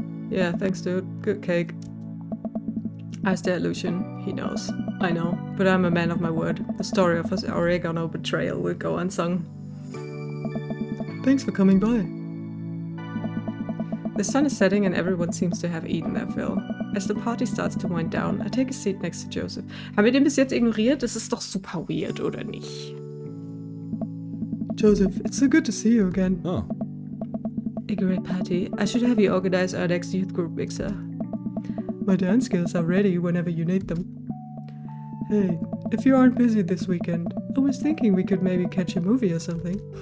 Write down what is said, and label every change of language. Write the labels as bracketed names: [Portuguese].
[English] Yeah, thanks, dude. Good cake. I stare at Lucian. He knows. I know. But I'm a man of my word. The story of his oregano betrayal will go unsung. Thanks for coming by. The sun is setting and everyone seems to have eaten their fill. As the party starts to wind down, I take a seat next to Joseph. [German] Haben wir den bis jetzt ignoriert? Das ist doch super weird, oder nicht? [English] Joseph, it's so good to see you again. Oh, A great party. I should have you organize our next youth group mixer. My dance skills are ready whenever you need them. Hey, if you aren't busy this weekend, I was thinking we could maybe catch a movie or something.